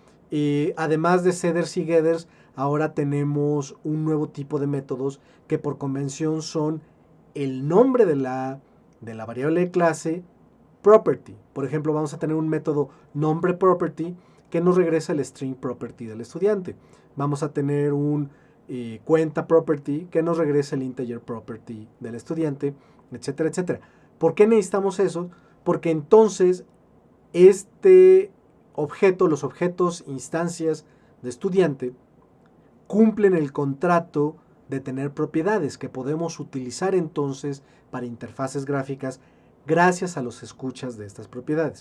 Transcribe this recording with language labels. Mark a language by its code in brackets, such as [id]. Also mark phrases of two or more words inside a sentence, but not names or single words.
[es] Además de setters y getters, ahora tenemos un nuevo tipo de métodos que por convención son el nombre de la variable de clase, property. Por ejemplo, vamos a tener un método nombre property que nos regresa el [en] string property [es] del estudiante. Vamos a tener un cuenta property que nos regresa el [en] integer property [es] del estudiante, etcétera, etcétera. ¿Por qué necesitamos eso? Porque entonces este objeto, los objetos, instancias de estudiante, cumplen el contrato de tener propiedades que podemos utilizar entonces para interfaces gráficas gracias a los escuchas de estas propiedades.